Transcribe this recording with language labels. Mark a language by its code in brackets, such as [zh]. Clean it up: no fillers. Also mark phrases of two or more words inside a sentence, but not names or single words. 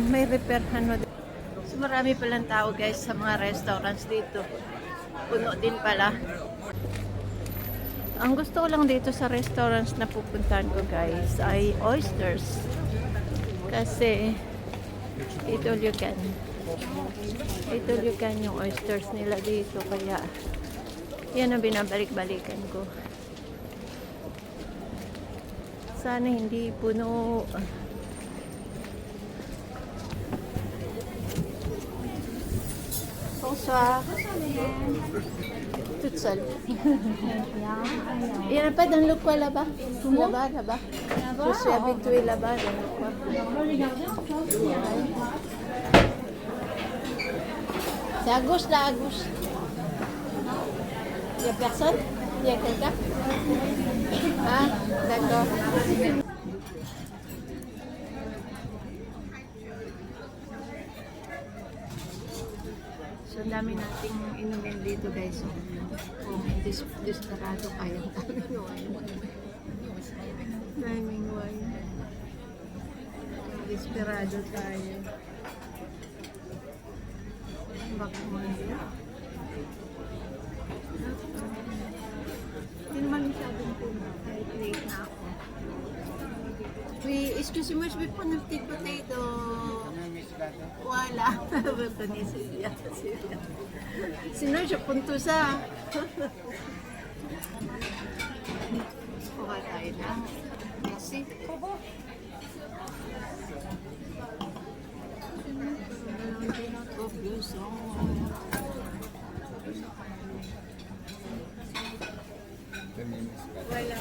[tl] May repairhan. So, marami palang tao, guys, sa mga restaurants dito. Puno din pala. Ang gusto ko lang dito sa restaurants na pupuntahan ko, guys, ay oysters. Kasi, ito [en] you can [tl] yung oysters nila dito. Kaya, yan ang binabalik-balikan ko. Sana hindi puno. [fr] Bonsoir. Toute seule. Il n'y en a pas dans le coin là-bas? Là-bas. Je suis habituée là-bas dans le coin. C'est à gauche là, à gauche. Il n'y a personne? Il y a quelqu'un? Ah, d'accord. [tl] So, ang dami nating inumin dito, guys. So, kung desperado kayo, daming wine. Daming wine. Desperado tayo. Baka hindi. Hindi naman masyadong puno. Kahit late na ako. [fr] Oui, excusez-moi, je vais prendre un petit potato. Voilà. Sinon, je prends tout ça. [tl] Okay tayo na. [fr] Merci. Voilà.